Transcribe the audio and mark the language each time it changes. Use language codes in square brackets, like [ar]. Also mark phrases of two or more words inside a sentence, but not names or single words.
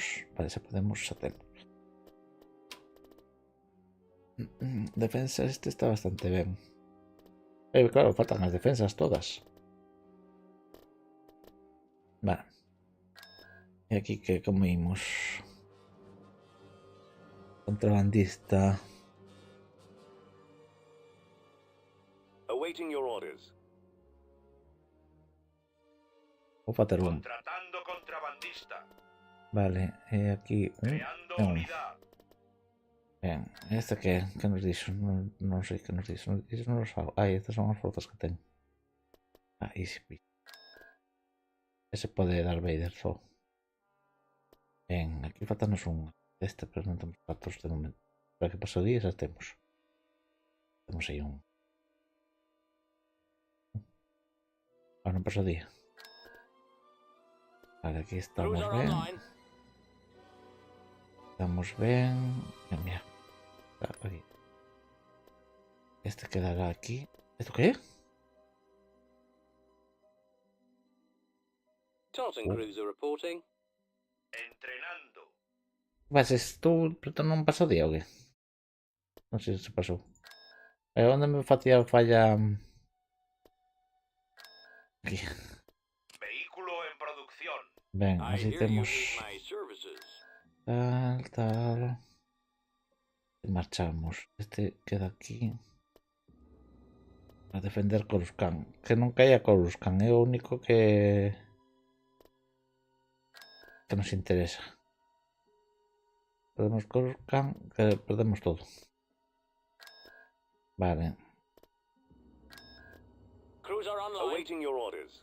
[gl] Vale, xa podemos, xa temos. Defensa este está bastante ben. Claro, faltan as defensas todas. Vale. E aquí que comimos. Contrabandista. [en] Awaiting your orders. [gl] Vou facer un. Contratando contrabandista. Vale, e aquí Creando un. unidad. Ben, este que nos dixo? Non sei que nos dixo. Non os fago. Estas son as fotos que ten. [en] Easy peasy. [gl] Ese pode dar Vader só. Ben, aquí faltanos un deste, pero non temos 14 de momento. Para que paso días xa temos. Temos aí un. Non paso día. Vale, aquí estamos Cruiser ben. online. Estamos ben. Mira. Aquí. Este quedará aquí. [es] ¿Esto qué? [en] Tartan Cruiser reporting. [gl] Entrenando. Vas, estou non pasou día ou que? Non sei se pasou. Onde me facía falla? Aquí. [es] Vehículo en producción. [gl] Ben, [en] I [gl] así [en] hear you [gl] temos [en] need my services. [gl] tal. Marchamos. Este queda aquí. A defender Coruscant. Que non caia Coruscant, é o único que nos interesa. Perdemos Coruscant, que perdemos todo. Vale. [en] Cruiser online. Awaiting your orders.